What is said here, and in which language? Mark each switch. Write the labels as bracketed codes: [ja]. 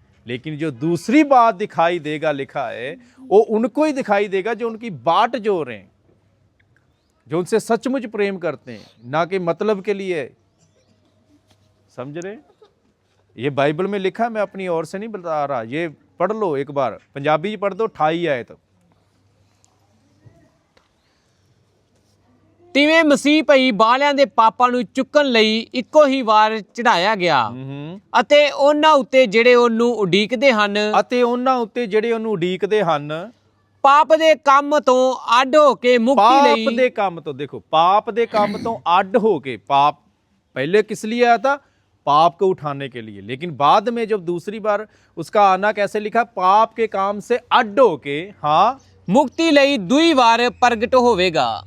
[hi] लेकिन जो दूसरी बात दिखाई देगा, लिखा है, वो उनको ही दिखाई देगा जो उनकी बाट जो रहे हैं, जो उनसे सचमुच प्रेम करते हैं, ना कि मतलब के लिए। समझ रहे? ये बाइबल में लिखा है, मैं अपनी ओर से नहीं बता रहा। ये पढ़ लो एक बार, पंजाबी पढ़ दो, 28 आयत। [pa] ਤਿਵੇਂ ਮਸੀਹ ਭਈ ਬਾਲਿਆਂ ਦੇ ਪਾਪਾਂ ਨੂੰ ਚੁੱਕਣ ਲਈ ਇੱਕੋ ਹੀ ਵਾਰ ਚੜਾਇਆ ਗਿਆ, ਅਤੇ ਉਹਨਾਂ ਉੱਤੇ ਜਿਹੜੇ ਉਹਨੂੰ ਉਡੀਕਦੇ ਹਨ, ਪਾਪ ਦੇ ਕੰਮ ਤੋਂ ਅੱਡ ਹੋ ਕੇ ਮੁਕਤੀ ਲਈ। पाप दे काम तो देखो, पाप दे काम तो ਅੱਡ हो के, [hi] पाप पहले किस लिए आया था? पाप को उठाने के लिए। लेकिन बाद में जब दूसरी बार उसका आना, कैसे लिखा? पाप के काम से ਅੱਡ हो के, हाँ, [pa] मुक्ति ਲਈ दुई बार प्रगट होवेगा।